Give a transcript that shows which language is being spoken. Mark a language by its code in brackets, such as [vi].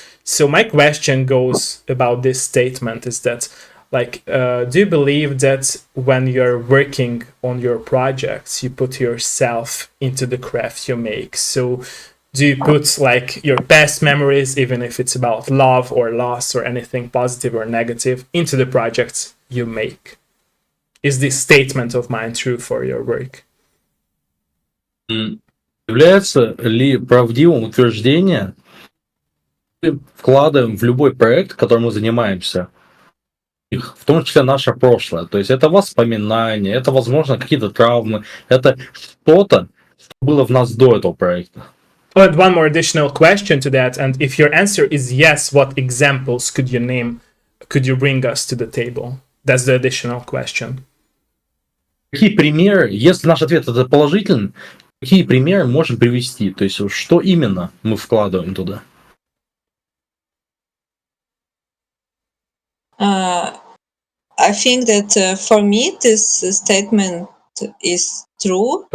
[en] So my question goes about this statement is that, like, do you believe that when you're working on your projects, you put yourself into the craft you make? So do you put like your best memories, even if it's about love or loss or anything positive or negative, into the projects you make? Is this statement of mine true for your work? [ru] Является ли правдивым утверждение, вкладываем в любой проект, которым мы занимаемся, в том числе наше прошлое. То есть это воспоминания, это, возможно, какие-то травмы, это что-то, было в нас до этого проекта. [en] I'll add one more additional question to that, and if your answer is yes, what examples could you bring us to the table? That's the additional question. [ru] Какие примеры, если наш ответ это положительный, какие примеры можем привести? То есть, что именно мы вкладываем туда? [en] I think that for me this statement is true.